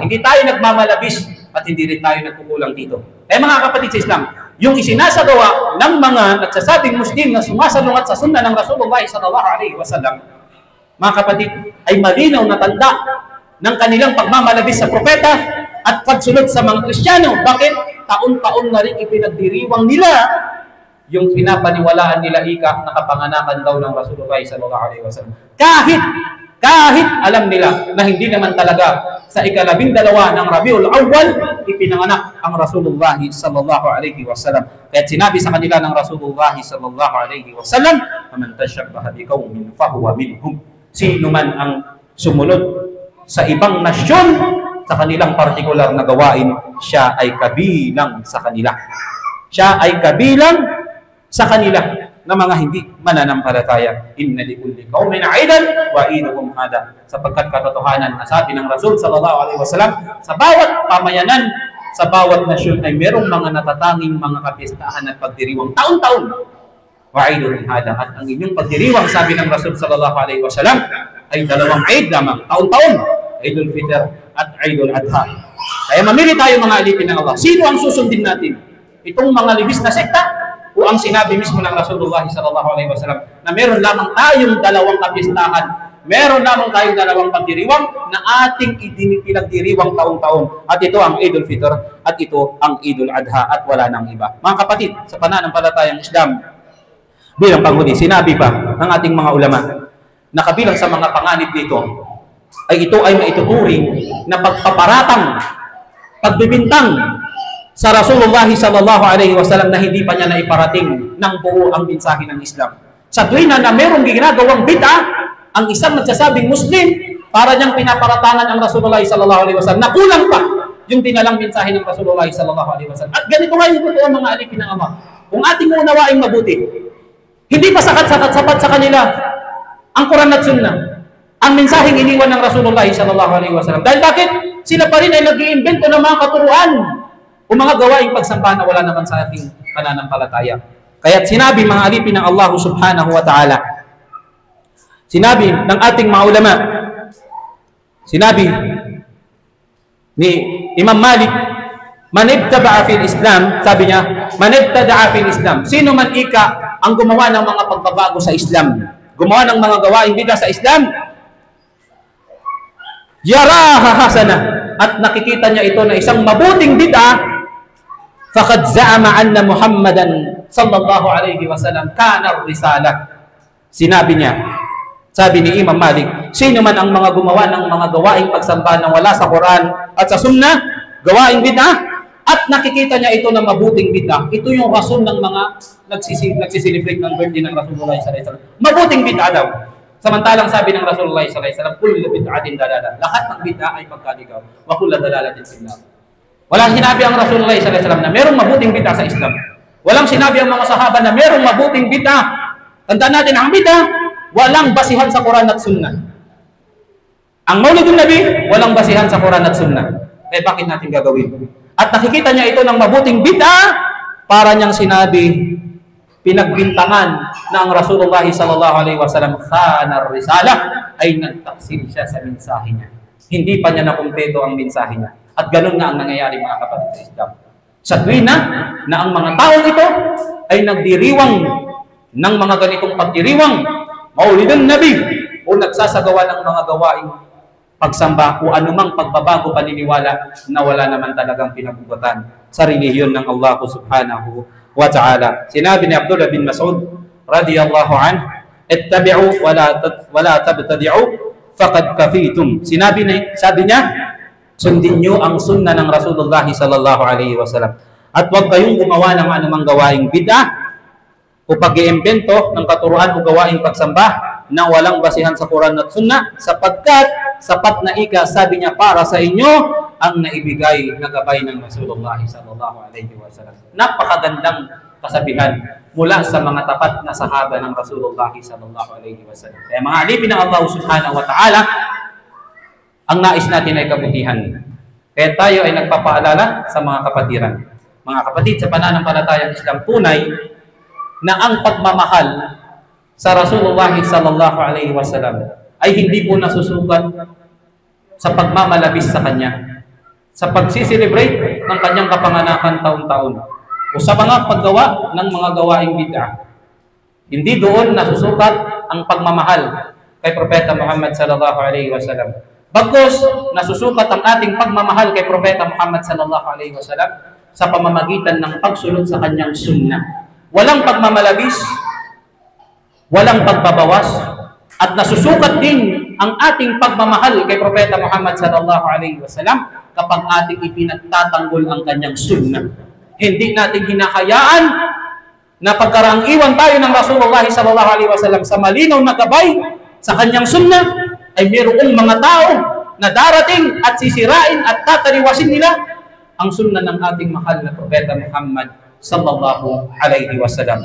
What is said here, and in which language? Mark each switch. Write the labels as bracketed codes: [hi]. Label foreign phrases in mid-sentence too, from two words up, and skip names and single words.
[tl] Hindi tayo nagmamalabis at hindi rin tayo nagkukulang dito. Mga kapatid sa Islam, yung isinasagawa ng mga nagsasabing Muslim na sumasalungat sa sunna ng Rasulullah [ar] صلى الله عليه وسلم, [tl] mga kapatid, ay malinaw na tanda ng kanilang pagmamalabis sa propeta at pagsunod sa mga Kristiyano. Bakit? Taon-taon na rin ipinagdiriwang nila yung pinapaniwalaan nila na kapanganakan daw ng Rasulullah [ar] صلى الله عليه وسلم. [tl] Kahit alam nila na hindi naman talaga sa ika-12 ng Rabiul Awwal ipinanganak ang Rasulullah [ar] صلى الله عليه وسلم. [tl] Kaya sinabi sa kanila ng Rasulullah [ar] صلى الله عليه وسلم, "من تشبه بقوم فهو منهم." [tl] Sino man ang sumunod sa ibang nasyon sa kanilang partikular na gawain, siya ay kabilang sa kanila. Siya ay kabilang sa kanila na mga hindi mananampalataya. [ar] إن لكل قوم عيدا وعيدهم هذا. [tl] Sapagkat katotohanan na sabi ng Rasul [ar] صلى الله عليه وسلم, [tl] sa bawat pamayanan, sa bawat nasyon ay merong mga natatanging mga kapistahan at pagdiriwang taon-taon. [ar] وعيدهم هذا. [tl] At ang inyong pagdiriwang, sabi ng Rasul [ar] صلى الله عليه وسلم, [tl] ay dalawang Eid lamang, taon-taon, Eidul Fitr at Eidul Adha. Kaya mamili tayo mga alipin ng Allah. Sino ang susundin natin? Itong mga libis na sekta o ang sinabi mismo ng Rasulullah [ar] صلى الله عليه وسلم [tl] na meron lamang tayong dalawang kapistahan, meron lamang tayong dalawang pagdiriwang na ating pinagdiriwang taon-taon, at ito ang Eidul Fitr at ito ang Eidul Adha, at wala nang iba. Mga kapatid, sa pananampalatayang Islam, bilang panghuli, sinabi pa ng ating mga ulama na kabilang sa mga panganib dito ay ito ay maituturing na pagpaparatang, pagbibintang sa Rasulullah [ar] صلى الله عليه وسلم [tl] na hindi pa niya naiparating ng buo ang mensahe ng Islam. Sa tuwina na merong ginagawang bid'a, ang isang nagsasabing Muslim, para niyang pinaparatangan ang Rasulullah [ar] صلى الله عليه وسلم [tl] na kulang pa yung dinalang mensahe ng Rasulullah [ar] صلى الله عليه وسلم. [tl] At ganito nga yung totoo mga alipin ng Ama. Kung ating unawaing mabuti, hindi pa sapat sa kanila ang Quran at Sunnah, ang mensaheng iniwan ng Rasulullah [ar] صلى الله عليه وسلم. [tl] Dahil bakit? Sila pa rin ay nag-iimbento ng mga katuruan o mga gawaing pagsamba na wala naman sa ating pananampalataya. Kaya't sinabi mga alipin ng Allah [ar] سبحانه وتعالى, [tl] sinabi ng ating mga ulama, sinabi ni Imam Malik, [ar] من ابتدع في الإسلام, [tl] sabi niya, [ar] من ابتدع في الإسلام, [tl] sino man ika ang gumawa ng mga pagbabago sa Islam, gumawa ng mga gawaing bid'ah sa Islam, [ar] يراها حسنة, [tl] at nakikita niya ito na isang mabuting bid'ah, [ar] فقد زعم أن محمدا صلى الله عليه وسلم خان الرسالة. [tl] Sinabi niya, sabi ni Imam Malik, sino man ang mga gumawa ng mga gawaing pagsamba na wala sa Quran at sa Sunnah, gawaing bid'ah, at nakikita niya ito na mabuting bid'ah, ito yung rason ng mga nagsiselebrate ng birthday ng Rasulullah [ar] صلى الله عليه وسلم. [tl] Mabuting bid'ah daw. Samantalang sabi ng Rasulullah [ar] صلى الله عليه وسلم, كل بدعة ضلالة. [tl] Lahat ng bid'ah ay pagkaligaw. [ar] وكل ضلالة في النار. [tl] Walang sinabi ang Rasulullah [ar] صلى الله عليه وسلم [tl] na merong mabuting bid'ah sa Islam. Walang sinabi ang mga sahaba na merong mabuting bid'ah. Tandaan natin, ang bid'ah walang basihan sa Quran at Sunnah. Ang Maulidun Nabi walang basihan sa Quran at Sunnah. Eh bakit natin gagawin? At nakikita niya ito ng mabuting bid'ah, para niyang sinabi, pinagbintangan na ang Rasulullah [ar] صلى الله عليه وسلم خان الرسالة, [tl] ay nagtaksil siya sa mensahe niya. Hindi pa niya nakumpleto ang mensahe niya. At ganun nga ang nangyayari mga kapatid sa Islam. Sa tuwina na ang mga taong ito ay nagdiriwang ng mga ganitong pagdiriwang, Maulidun Nabi, o nagsasagawa ng mga gawaing pagsamba o anumang pagbabago paniniwala na wala naman talagang pinagugutan sa relihiyon ng Allah [ar] سبحانه وتعالى. [tl] Sinabi ni Abdullah bin Mas'ud [ar] رضي الله عنه اتبعوا ولا تبتدعوا فقد كفيتم. [tl] Sabi niya, sundin niyo ang sunnah ng Rasulullah [ar] صلى الله عليه وسلم. [tl] At huwag kayong gumawa ng anumang gawaing bid'ah o pag-iimbento ng katuruan o gawaing pagsamba na walang basihan sa Quran at Sunnah, sapagkat sapat na sabi niya, para sa inyo ang naibigay na gabay ng Rasulullah [ar] صلى الله عليه وسلم. [tl] Napakagandang kasabihan mula sa mga tapat na sahaba ng Rasulullah [ar] صلى الله عليه وسلم. [tl] Kaya mga alipin ng Allah [ar] سبحانه وتعالى, [tl] ang nais natin ay kabutihan. Kaya tayo ay nagpapaalala sa mga kapatiran. Mga kapatid, sa pananampalatayang Islam, tunay na ang pagmamahal sa Rasulullah [ar] صلى الله عليه وسلم [tl] ay hindi po nasusukat sa pagmamalabis sa Kanya, sa pagsiselebrate ng Kanyang kapanganakan taon-taon, o sa mga paggawa ng mga gawaing bid'ah. Hindi doon nasusukat ang pagmamahal kay Propeta Muhammad [ar] صلى الله عليه وسلم. [tl] Bagkus nasusukat ang ating pagmamahal kay Propeta Muhammad [ar] صلى الله عليه وسلم [tl] sa pamamagitan ng pagsunod sa Kanyang sunnah. Walang pagmamalabis, walang pagbabawas, at nasusukat din ang ating pagmamahal kay Propeta Muhammad [ar] صلى الله عليه وسلم [tl] kapag ating ipinagtatanggol ang Kanyang sunnah. Hindi natin hinahayaan na pagkaraang iwan tayo ng Rasulullah [ar] صلى الله عليه وسلم [tl] sa malinaw na gabay sa Kanyang sunnah, ay mayroong mga tao na darating at sisirain at tataliwasin nila ang sunnah ng ating mahal na Propeta Muhammad [ar] صلى الله عليه وسلم.